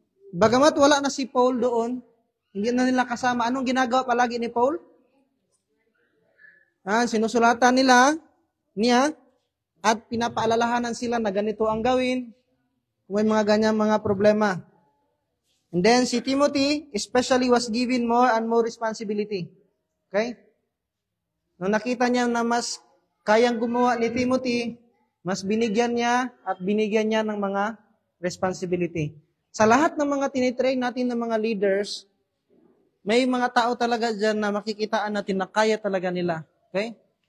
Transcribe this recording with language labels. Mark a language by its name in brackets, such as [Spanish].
[Filipino] Bagamat wala na si Paul doon, hindi na nila kasama. Anong ginagawa palagi ni Paul? Sinusulatan niya, at pinapaalalahanan sila na ganito ang gawin kung may mga ganyan mga problema. [English] And then si Timothy especially was given more and more responsibility. Okay? [Filipino] Nung nakita niya na mas kayang gumawa ni Timothy, mas binigyan niya ng mga responsibility. Sa lahat ng mga tinitrain natin ng mga leaders, may mga tao talaga dyan na makikitaan natin na kaya talaga nila. Okay?